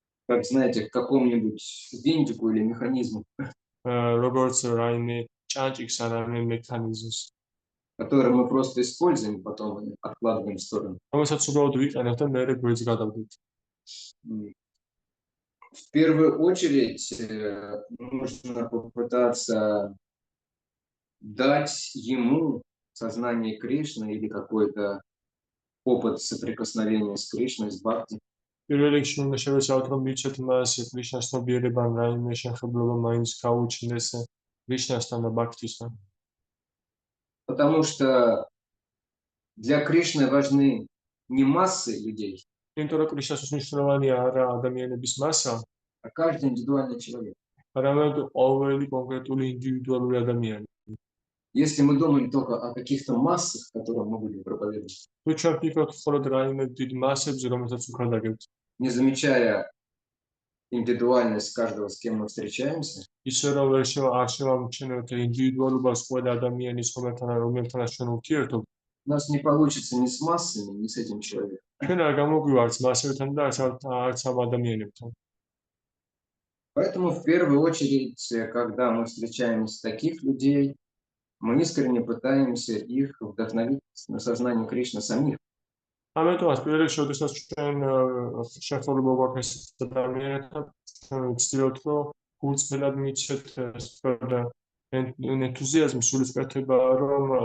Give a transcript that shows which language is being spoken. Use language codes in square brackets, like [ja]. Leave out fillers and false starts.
[ru] как знаете, к какому-нибудь винтику или механизму, [ka] როგორც რაიმე ჭანჭიქს ან რაიმე მექანიზმს, [ru] который мы просто используем, потом откладываем в сторону. [ka] რომელსაც უბრალოდ ვიყენებთ და მე გვერდს გადავდით. [ru] В первую очередь нужно попытаться дать ему сознание Кришны или какой-то опыт соприкосновения с Кришной, с Бхакти. [ka] პირველ რიგში უნდა შევეცადოთ რომ მივცეთ მას კრიშნას ცნობიერება ან რაიმე შეხებულება მაინც გაუჩნდეს კრიშნასთან და ბაქთისთან. [ru] Потому что для Кришны важны не массы людей, [ka] იმიტომ რომ კრიშნას მნიშვნელოვანია არა ადამიანების მასა, [ru] а каждый индивидуальный человек. [ka] არამედ ყოველი კონკრეტული ინდივიდუალური ადამიანი. [ru] Если мы думаем только о каких-то массах, которым мы будем проповедовать, [ka] თუ ჩვენ ვფიქრობთ მხოლოდ რაიმე დიდ მასებზე, რომელსაც უქადაგებთ, [ru] не замечая индивидуальность каждого, с кем мы встречаемся, [ka] ისე რომ არ შევამჩნევთ ინდივიდუალობას ყველა ადამიანის რომელთანაც ჩვენ ურთიერთობთ, [ru] у нас не получится ни с массами, ни с этим человеком. [ka] ჩვენ არ გამოგვივართ მასებთან და არც ამ ადამიანებთან. [ru] Поэтому в первую очередь, когда мы встречаемся таких людей, мы искренне пытаемся их вдохновить на сознание Кришны самих. [ka] ამიტომაც პირველ რიგში, როდესაც ჩვენ შესაძლებლობა გვაქვს ადამიანებთან, ჩვენ ვცდილობთ, რომ გულწრფელად მივცეთ ენთუზიაზმი, სულისკვეთება, რომ